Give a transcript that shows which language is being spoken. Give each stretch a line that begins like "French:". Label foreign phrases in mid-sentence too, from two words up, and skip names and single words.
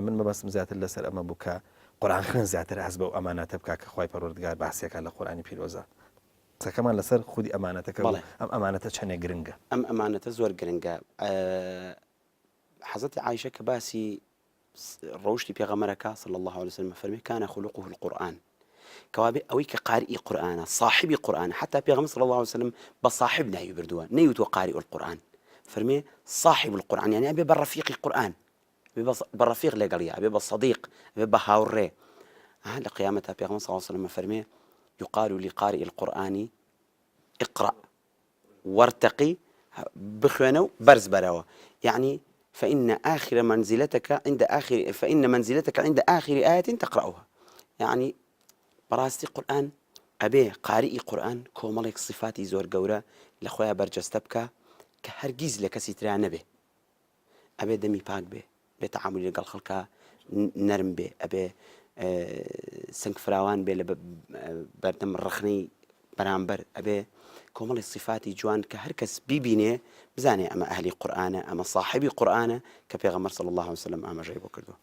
Central Kurdish: من مەبەستم زیاتر لەسەر ئەمە بوو کە قورئان خوێن زیاتر هەست بە ئەو ئەمانەتە بکا کە خوای پەروەردگار باسیەکە لە قورئانی پیرۆزە. قسەکەمان لەسەر خودی ئەمانەتەکە، ئەم ئەمانەتە چەندێک گرنگە. ئەم ئەمانەتە زۆر گرنگە. حەزەتی عایشە کە باسی ڕۆشتی پێغەمبەرەکە
Arabic: صلی الله عليه وسلم
Central Kurdish: فەرمی
Arabic: كان خلقه القرآن،
Central Kurdish: کەوابێ ئەوەی کە قارئی قورئانە صاحبی قورئانە، حتا پێغەمبەر
Arabic: صلی الله عليه وسلم
Central Kurdish: بە صاحب ناوی بردووە، نەیوتوە
Arabic: قارئ القورآن،
Central Kurdish: فەرمێ
Arabic: صاحب القورآن،
Central Kurdish: يعني ئەبێ بە ڕەفیقی قورئان، بە ڕەفیق لەگەڵیا، ئەبێ بە صەدیق، ئەبێ بە هاوڕێ. لە قیامەتە پێغەمبەر
Arabic: صلی الله عليه وسلم
Central Kurdish: فەرمێ
Arabic: يقال لقارئ القرآن اقرأ وارتقي،
Central Kurdish: بخوێنە و بەرز بەرەوە،
Arabic: يعني فإن منزلتك عند آخر آية تقرأها.
Central Kurdish: يعني بەڕاستی قورئان ئەبێ قارئی قورئان کۆمەڵێک صفاتی زۆر گەورە لە خۆیان بەرجەستە بکە کە هەرگیز لە کەسی ترا نەبێ. ئەبێ دەمی پاک بێ، بێ تەعاملی لەگەڵ خەڵکا نەرم بێ، ئەبێ سنگ فراوان بێ لە بەردەم ڕخنەی بەرامبەر، ئەبێ کۆمەڵی صفاتی جوان کە هەر کەس بیبینێ بزانێ ئەمە ئەهلی قورئانە، ئەمە صاحبی قورئانە کە پێغەمبەر
Arabic: صلی الله عليه وسلم
Central Kurdish: ئاماژەی بۆ کردووە.